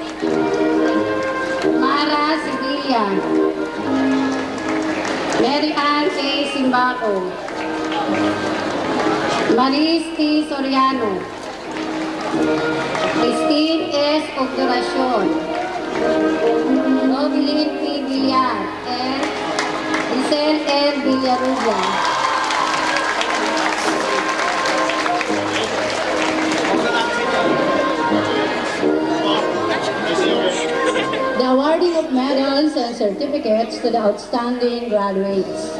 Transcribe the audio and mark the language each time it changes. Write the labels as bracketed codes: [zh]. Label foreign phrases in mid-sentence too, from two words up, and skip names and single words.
[en] Mara Sevilla. Mary Ann A. Simbaco. Maris T. Soriano. Christine S. Obduracion. Nobilin P. Villar. And Giselle L. Villarubia. The awarding of medals and certificates to the outstanding graduates.